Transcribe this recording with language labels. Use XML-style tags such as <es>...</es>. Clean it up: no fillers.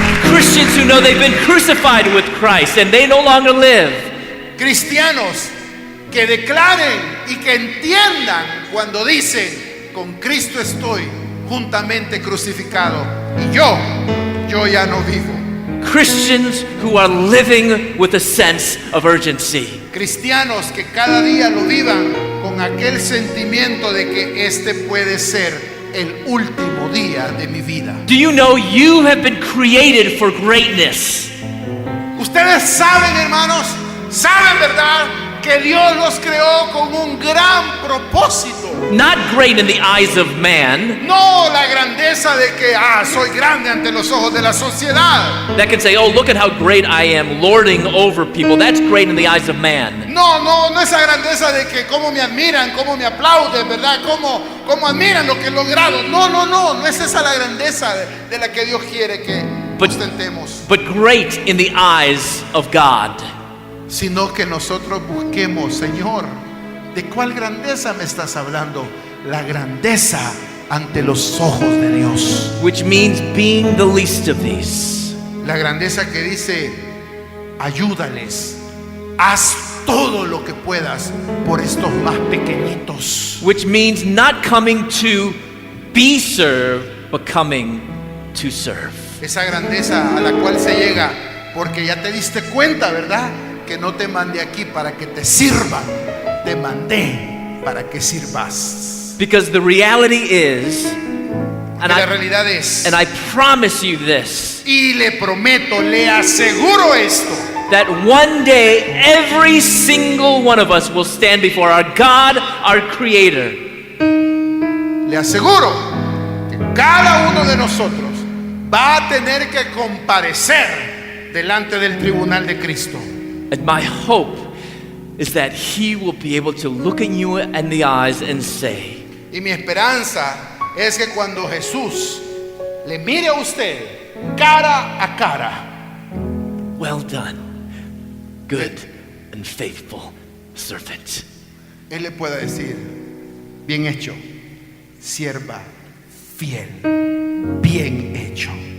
<en>Christians who know they've been crucified with Christ and they no longer live.</en> <es>Cristianos que declaren y que entiendan cuando dicen, con Cristo estoy juntamente crucificado y yo ya no vivo.</es> <en>Christians who are living with a sense of urgency.</en> <es>Cristianos que cada día lo vivan con aquel sentimiento de que este puede ser el último día de mi vida.</es> <en>Do you know you have been created for greatness?</en> <es>Ustedes saben, hermanos, saben, ¿verdad? Que Dios los creó con un gran propósito.</es> <en>Not great in the eyes of man.</en> <es>No la grandeza de que, soy grande ante los ojos de la sociedad.</es> <en>That can say, oh, look at how great I am, lording over people. That's great in the eyes of man.</en> <es>No esa grandeza de que cómo me admiran, cómo me aplauden, ¿verdad? Cómo admiran lo que he logrado. No es esa la grandeza de la que Dios quiere que ostentemos.</es> <en>But great in the eyes of God.</en> <es>Sino que nosotros busquemos, Señor, ¿de cuál grandeza me estás hablando? La grandeza ante los ojos de Dios.</es> <en>Which means being the least of these.</en> <es>La grandeza que dice, ayúdales, haz todo lo que puedas por estos más pequeñitos.</es> <en>Which means not coming to be served, but coming to serve.</en> <es>Esa grandeza a la cual se llega porque ya te diste cuenta, ¿verdad? Que no te mandé aquí para que te sirvan, te mandé para que sirvas.</es> <en>Because the reality is,</en> <es>La realidad es,</es> <en>and I promise you this,</en> <es>y le prometo, le aseguro esto,</es> <en>that one day every single one of us will stand before our God, our Creator.</en> <es>le aseguro que cada uno de nosotros va a tener que comparecer delante del tribunal de Cristo.</es> <en>And my hope is that He will be able to look at you in the eyes and say,</en> <es>Y mi esperanza es que cuando Jesús le mire a usted cara a cara,</es> <en>well done, good and faithful servant.</en> <es>Él le pueda decir, bien hecho, sierva fiel, bien hecho.</es>